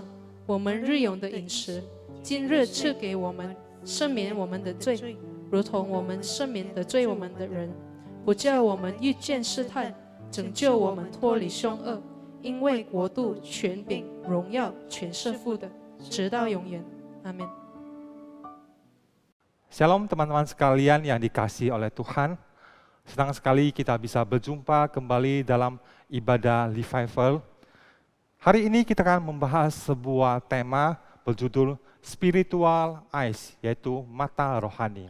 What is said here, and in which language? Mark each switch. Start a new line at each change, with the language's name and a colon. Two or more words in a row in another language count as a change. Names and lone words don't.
Chinese: 我们日用的饮食，今日赐给我们，赦免我们的罪，如同我们赦免得罪我们的人，不叫我们遇见试探，拯救我们脱离凶恶。因为国度、权柄、荣耀，全是父的，直到永远。阿们。
Indonesian: Shalom teman-teman sekalian yang dikasihi oleh Tuhan. Senang sekali kita bisa berjumpa kembali dalam ibadah revival. Hari ini kita akan membahas sebuah tema berjudul
English: Spiritual Eyes,
Indonesian: yaitu mata rohani.